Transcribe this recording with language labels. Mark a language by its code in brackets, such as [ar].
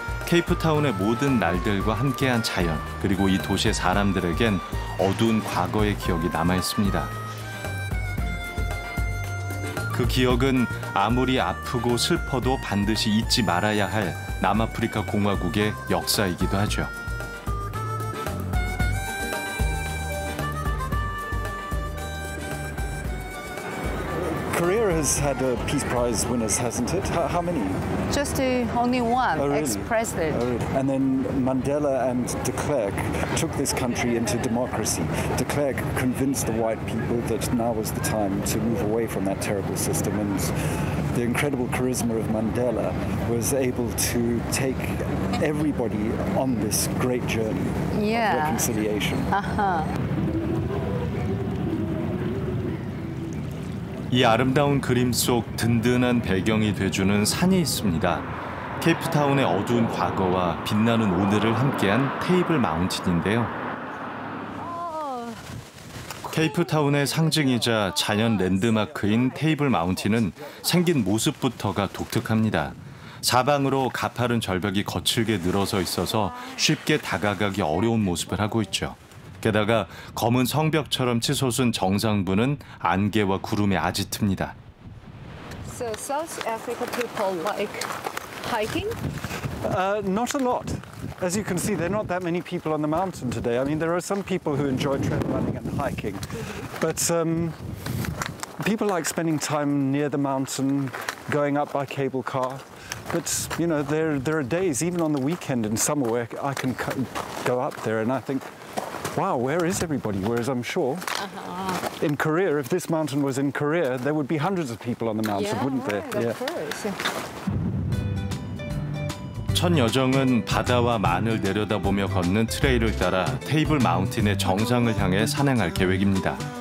[ko] 케이프타운의 모든 날들과 함께한 자연, 그리고 이 도시의 사람들에겐 어두운 과거의 기억이 남아 있습니다. 그 기억은 아무리 아프고 슬퍼도 반드시 잊지 말아야 할 남아프리카 공화국의 역사이기도 하죠. [en] Korea has had Peace Prize winners, hasn't it? How many? Just only one, Oh, really? ex-president. Oh, really? And then Mandela and de Klerk took this country into democracy. De Klerk convinced the white people that now was the time to move away from that terrible system, and the incredible charisma of Mandela was able to take everybody on this great journey of reconciliation. [ko] 이 아름다운 그림 속 든든한 배경이 돼주는 산이 있습니다. 케이프타운의 어두운 과거와 빛나는 오늘을 함께한 테이블 마운틴인데요. 케이프타운의 상징이자 자연 랜드마크인 테이블 마운틴은 생긴 모습부터가 독특합니다. 사방으로 가파른 절벽이 거칠게 늘어서 있어서 쉽게 다가가기 어려운 모습을 하고 있죠. 게다가 검은 성벽처럼 치솟은 정상부는 안개와 구름의 아지트입니다. [en] So South Africa people like hiking? Not a lot. As you can see, there are not that many people on the mountain today. I mean, there are some people who enjoy trail running and hiking, but people like spending time near the mountain, going up by cable car. But, you know, there are days, even on the weekend in summer, where I can go up there and I think, wow, where is everybody? Whereas I'm sure in Korea, if this mountain was in Korea, there would be hundreds of people on the mountain, wouldn't there? Right, of course. [ko] 첫 여정은 바다와 만을 내려다보며 걷는 트레일을 따라 테이블 마운틴의 정상을 향해 산행할 계획입니다.